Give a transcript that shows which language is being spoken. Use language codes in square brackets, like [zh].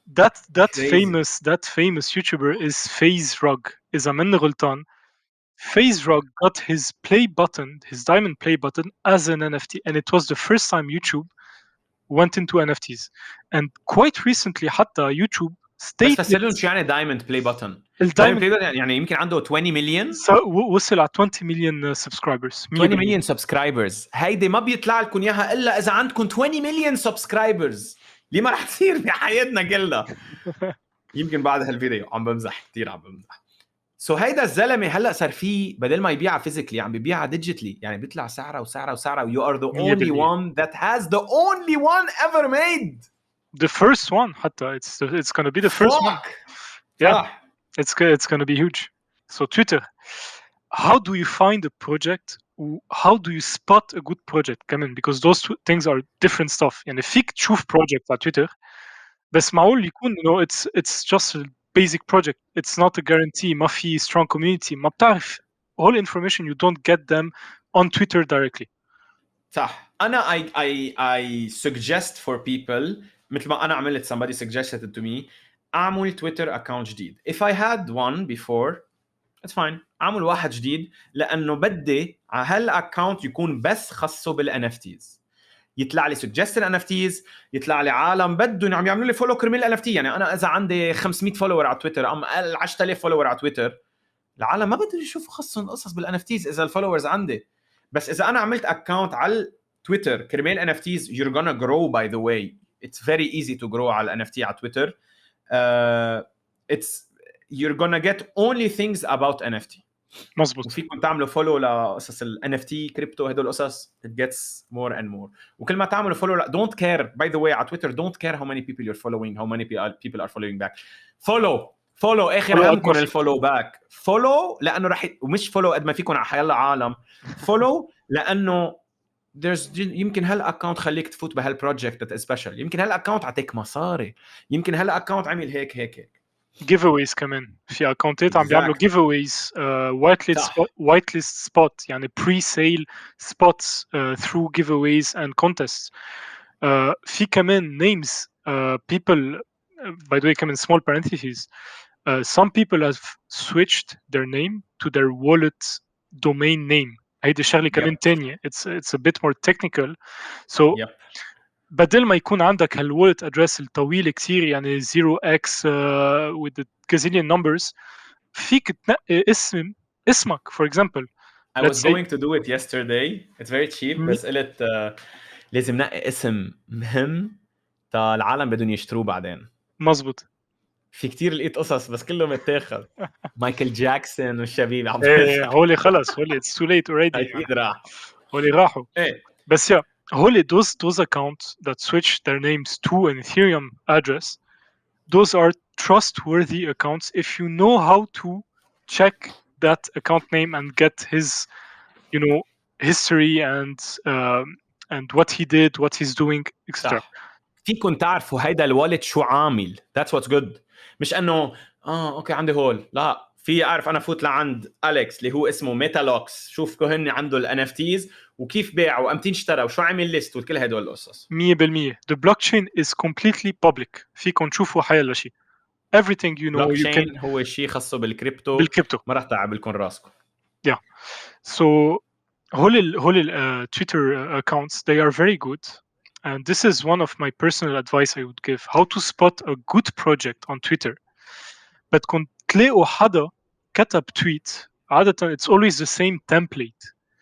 [en] that Crazy. famous YouTuber is FaZe Rug. [ar] إذا مني غلطان, [en] FaZe Rug got his play button, his diamond play button, as an NFT, and it was the first time YouTube went into NFTs. And quite recently, [ar] حتى [en] YouTube [ar] بس فسرلهم شو يعني دايموند بلاي بutton. دايموند بلاي بutton يعني يمكن عنده 20 مليون وصل على 20 مليون سبسكرايبرز. 20 مليون سبسكرايبرز. هيدي ما بيطلع لكم اياها الا اذا عندكم 20 مليون سبسكرايبرز اللي ما رح تصير بحياتنا كلها. يمكن بعد هالفيديو عم بمزح كثير عم بمزح. هيدا الزلمه هلا صار فيه بدل ما يبيعها فيزيكلي عم بيبيعها ديجيتلي، يعني بيطلع سعرها وسعرها و [en] you are the only one that has the only one ever made the first one [ar] حتى [en] it's gonna be the first one. Yeah, it's gonna be huge. So Twitter, how do you find a project? How do you spot a good project [ar] كمان? [en] Because those two things are different stuff. [ar] يعني فيك تشوف project على تويتر بس معقول يكون [en] it's just a basic project. It's not a guarantee. [ar] ما في [en] strong community. [ar] ما بتعرف [en] all information you don't get them on Twitter directly. [ar] صح. أنا [en] I suggest for people [ar] مثل ما أنا عملت [en] somebody suggested it to me [ar] أعمل تويتر [en] account [ar] جديد. [en] If I had one before it's fine. [ar] أعمل واحد جديد لأنه بدي على هالأكاونت يكون بس خاصه بالNFTs. يطلع لي suggested NFTs، يطلع لي عالم بدهم عم يعملوا لي فولو كرمال NFT. يعني أنا إذا عندي 500 فولور على تويتر أم 10,000 فولور على تويتر، العالم ما بدهم يشوفوا خصهم قصص بالNFTs إذا الفولورز عندي. بس إذا أنا عملت أكاونت على تويتر كرمال NFTs [en] you're gonna grow by the way. It's very easy to grow [ar] على [en] NFT [ar] على تويتر. [en] It's you're gonna get only things about NFT. [ar] مظبوط. وفيكم تعملوا فولو لقصص ال NFT كريبتو هدول القصص [en] it gets more and more. [ar] وكل ما تعملوا فولو [en] don't care by the way [ar] على تويتر [en] don't care how many people you're following how many people are following back. [ar] follow اخر همكم الفولو باك. فولو لانه رح ومش فولو قد ما فيكم على حيلا عالم. فولو لانه يمكن هالاكونت خليك تفوت بهالبروجكت سبيشال، يمكن هالاكونت عطيك مصاري، يمكن هالاكونت عمل هيك جيف اويز كمان في اكونتات عم بيعملوا جيف اويز وايتليست سبوت يعني بري سيل سبوتس [en] through giveaways and contests. [ar] في كمان [en] names people by the way [ar] كمان [en] small parentheses some people have switched their name to their wallet domain name. [ar] هيدي شغله كمان تانية [en] it's a bit more technical. So [ar] بدل ما يكون عندك هالوالت ادريس الطويل كثير يعني 0x [en] with the gazillion numbers [ar] فيك تنقي اسمك [en] for example. I was going to do it yesterday. It's very cheap [ar] بس قلت لازم نقي اسم مهم تا العالم بدهم يشتروه بعدين. مزبوط. في كتير لقيت قصص بس كله متاخذ. مايكل جاكسون والشبيب عم هولي خلص هولي [en] it's too late already. [ar] أكيد راح. هولي راحوا. بس يا هولي [en] those accounts that switch their names to an Ethereum address, those are trustworthy accounts if you know how to check that account name and get his history and what he did, what he's doing, etc. [ar] فيكم تعرفوا هيدا الوالد شو عامل. [en] That's what's good. [ar] مش انه اوكي عندي هول، لا في اعرف انا فوت لعند أليكس اللي هو اسمه ميتالوكس شوف كهن عنده الNFTs وكيف باع وامتين اشترى وشو عمل ليست وكل هدول القصص. [en] 100% the blockchain is completely public. [ar] فيكم تشوفوا حيلا شيء [en] everything you know you can. [ar] هو شيء خاصه بالكريبتو ما راح تعب لكم راسكم. [en] Yeah. So whole Twitter accounts they are very good. And this is one of my personal advice I would give how to spot a good project on Twitter. But [ar] كنت تلاقوا حدا كتب [en] tweet [ar] عادة [en] it's always the same template.